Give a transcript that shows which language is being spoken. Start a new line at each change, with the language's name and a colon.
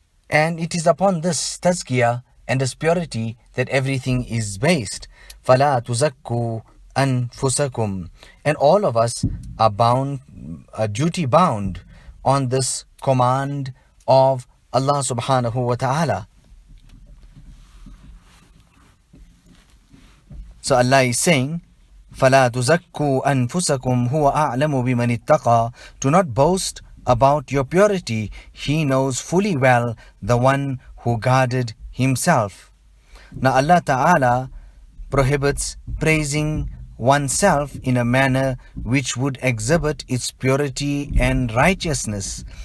English: And it is upon this tazkiyah and this purity that everything is based.
Arabic: فَلَا تُزَكُّوا أَنفُسَكُمْ.
English: And all of us are bound, duty bound on this command of Allah subhanahu wa ta'ala. So Allah is saying,
Arabic: فَلَا تُزَكُّوا أَنفُسَكُمْ هُوَ أَعْلَمُ بِمَنِ اتَّقَى.
English: Do not boast about your purity. He knows fully well the one who guarded himself. Now Allah Ta'ala prohibits praising oneself in a manner which would exhibit its purity and righteousness.